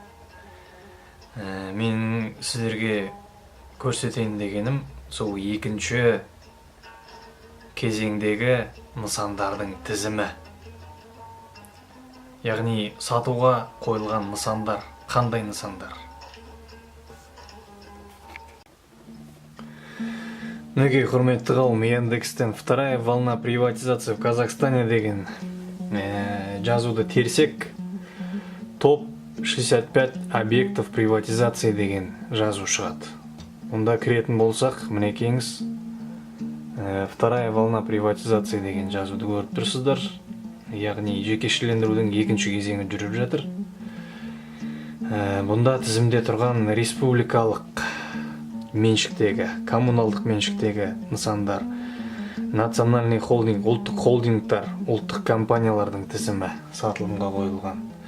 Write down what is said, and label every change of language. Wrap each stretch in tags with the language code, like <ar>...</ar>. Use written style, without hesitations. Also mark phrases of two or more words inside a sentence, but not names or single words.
<kk>Мен сіздерге көрсетейін дегенім сол екінші кезеңдегі нысандардың тізімі. Яғни сатуға қойылған нысандар, қандай нысандар? Мінекей, құрметті қауым, Яндекстен</kk> <ru>вторая волна приватизации в Казахстане</ru> <kk>деген жазуды терсек,</kk> <ru>топ 65 объектов приватизации</ru> <kk>деген жазу шығады. Онда кіретін болсақ, мінекейіңіз,</kk> <ru>вторая волна приватизации</ru> <kk>деген жазуды көріп тұрсыздар. Яғни жекешелендірудің екінші кезеңі жүріп жатыр. Бұнда тізімде тұрған республикалық меншіктегі, коммуналдық меншіктегі нысандар,</kk> <ru>национальный холдинг,</ru> <kk>ұлттық холдингтар, ұлттық компаниялардың тізімі сатылымға қойылған.</kk>